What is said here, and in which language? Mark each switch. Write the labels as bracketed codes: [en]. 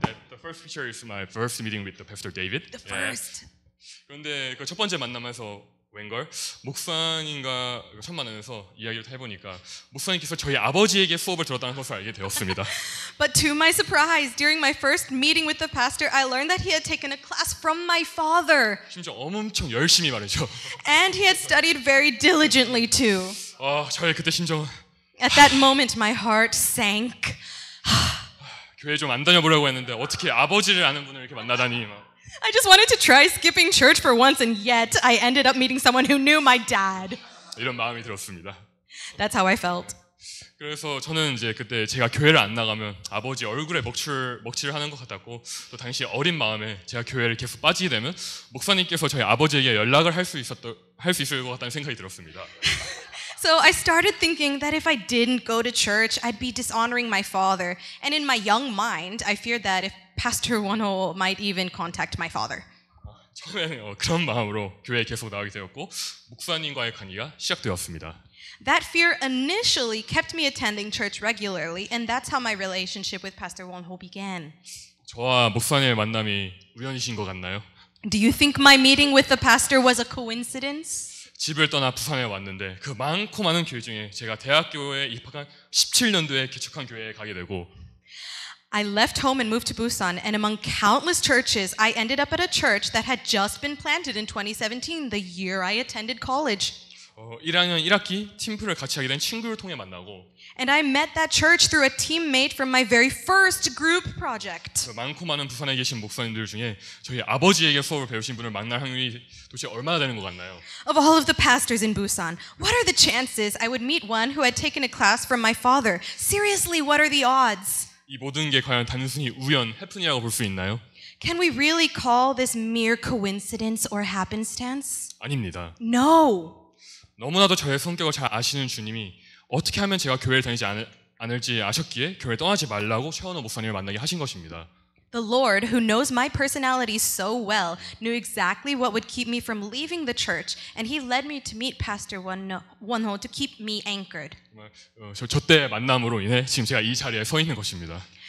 [en] The first picture is my first meeting with the Pastor David. The first. [ko] 그런데 그 첫 번째 만남에서 웬걸 목사님과 첫 만나면서 이야기를 해보니까 목사님께서 저희 아버지에게 수업을 들었다는 것을 알게 되었습니다. [en] But to my surprise, during my first meeting with the pastor, I learned that he had taken a class from my father. [ko] 심지어 엄청 열심히 말이죠. [en] And he had studied very diligently too. [ko] 저의 그때 심정은 [en] At that moment, my heart sank. [ko] 교회 좀 안 다녀보려고 했는데 어떻게 아버지를 아는 분을 이렇게 만나다니. [en] I just wanted to try skipping church for once, and yet I ended up meeting someone who knew my dad. [ko] 이런 마음이 들었습니다. [en] That's how I felt. [ko] 그래서 저는 이제 그때 제가 교회를 안 나가면 아버지 얼굴에 먹칠을 하는 것 같았고 또 당시 어린 마음에 제가 교회를 계속 빠지게 되면 목사님께서 저희 아버지에게 연락을 할 수 있을 것 같다는 생각이 들었습니다. [en] So I started thinking that if I didn't go to church, I'd be dishonoring my father. And in my young mind, I feared that if Pastor Won-ho might even contact my father. [ko] 처음에는 그런 마음으로 교회에 계속 나가게 되었고 목사님과의 관계가 시작되었습니다. [en] That fear initially kept me attending church regularly, and that's how my relationship with Pastor Won-ho began. [ko] 저와 목사님의 만남이 우연이신 것 같나요? [en] Do you think my meeting with the pastor was a coincidence? [ko] 집을 떠나 부산에 왔는데 그 많고 많은 교회 중에 제가 대학교에 입학한 17년도에 개척한 교회에 가게 되고 [en] I left home and moved to Busan, and among countless churches, I ended up at a church that had just been planted in 2017, the year I attended college. [ko] 1학년 1학기 팀플을 같이 하게 된 친구를 통해 만나고 [en] And I met that church through a teammate from my very first group project. [ko] 그 많고 많은 부산에 계신 목사님들 중에 저희 아버지에게 수업을 배우신 분을 만날 확률이 도대체 얼마나 되는 것 같나요? [en] Of all of the pastors in Busan, what are the chances I would meet one who had taken a class from my father? Seriously, what are the odds? [ko] 이 모든 게 과연 단순히 우연, 해프닝이라고 볼 수 있나요? [en] Can we really call this mere coincidence or happenstance? [ko] 아닙니다. [en] No. [ko] 너무나도 저의 성격을 잘 아시는 주님이 어떻게 하면 제가 교회를 다니지 않을지 아셨기에 교회를 떠나지 말라고 최원호 목사님을 만나게 하신 것입니다. [en] The Lord, who knows my personality so well, knew exactly what would keep me from leaving the church, and He led me to meet Pastor Wonho to keep me anchored. [ko] 정말 저때 만남으로 인해 지금 제가 이 자리에 서 있는 것입니다.